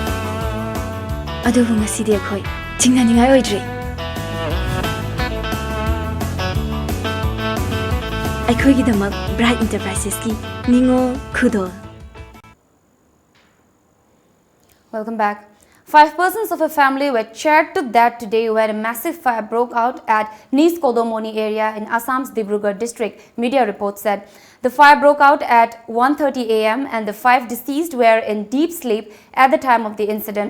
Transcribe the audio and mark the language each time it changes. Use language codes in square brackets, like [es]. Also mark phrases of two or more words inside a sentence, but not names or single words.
[mni] adubu ngasidi khoi chingnaningai oidre ꯑꯩꯈꯣꯏꯒꯤꯗꯃꯛ ꯕ꯭ꯔꯥꯏꯠ ꯏꯟꯇꯔꯄ꯭ꯔꯥꯏꯁꯦꯁꯀꯤ ꯅꯤꯡꯉꯣꯜ ꯈꯨꯗꯣꯜ. [en] Welcome back. 5 persons of a family were cheered to death today when a massive fire broke out at Nis Kodomoni area in Assam's Dibrugarh district, media reports said. The fire broke out at 1:30 a.m. and the 5 deceased were in deep sleep at the time of the incident.